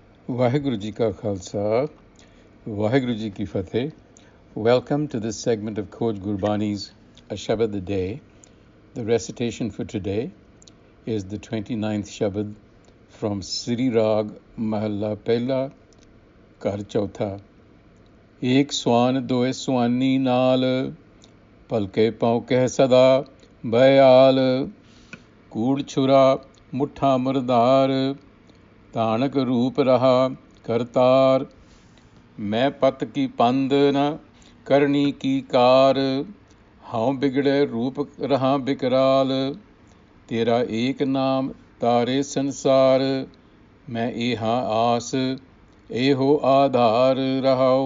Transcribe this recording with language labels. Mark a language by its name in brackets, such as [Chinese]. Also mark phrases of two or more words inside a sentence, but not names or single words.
[Punjabi] ਵਾਹਿਗੁਰੂ ਜੀ ਕਾ ਖ਼ਾਲਸਾ, ਵਾਹਿਗੁਰੂ ਜੀ ਕੀ ਫ਼ਤਹਿ. [English] Welcome to this segment of Coach Gurbani's a-sabad-a-day. The recitation for today is the 29th Shabad from Sri Rag Mahalla Pehla, Kar Chautha. [Punjabi] ਏਕੁ ਸੁਆਨੁ ਦੁਇ ਸੁਆਨੀ ਨਾਲਿ, ਭਲਕੇ ਭਉਕਹਿ ਸਦਾ ਬਇਆਲਿ, ਕੂੜੁ ਛੁਰਾ ਮੁਠਾ ਮੁਰਦਾਰੁ ਧਾਣਕ ਰੂਪਿ ਰਹਾ ਕਰਤਾਰ ਮੈ ਪਤਿ ਕੀ ਪੰਦਿ ਨ ਕਰਣੀ ਕੀ ਕਾਰ ਹਉ ਬਿਗੜੈ ਰੂਪਿ ਰਹਾ ਬਿਕਰਾਲ ਤੇਰਾ ਏਕੁ ਨਾਮੁ ਤਾਰੇ ਸੰਸਾਰੁ ਮੈ ਏਹਾ ਆਸ ਏਹੋ ਆਧਾਰੁ ਰਹਾਉ